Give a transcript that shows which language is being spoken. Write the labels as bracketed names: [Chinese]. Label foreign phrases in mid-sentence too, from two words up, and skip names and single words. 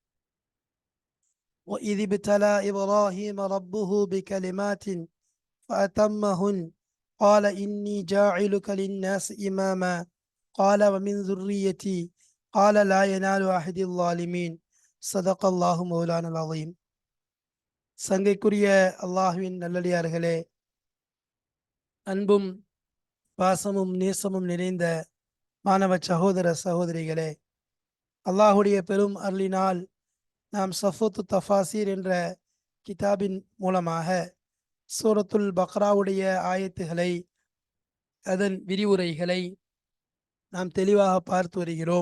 [Arabic] وإذ ابتلى إبراهيم ربه بكلمات فأتمهن قال إني جاعلك للناس إماما قال ومن ذريتي قال لا ينال أحد الظالمين صدق الله مولانا العظيم. [Tamil] சங்கைக்குரிய அல்லாஹுவின் நல்லடியார்களே, அன்பும் பாசமும் நேசமும் நிறைந்த மாணவ சகோதர சகோதரிகளே, அல்லாஹுடைய பெரும் அருளினால் நாம் சஃபூத்து தஃபாசீர் என்ற கிதாபின் மூலமாக சூரத்துல் பக்ராவுடைய ஆயத்துகளை, அதன் விரிவுரைகளை நாம் தெளிவாக பார்த்து வருகிறோம்.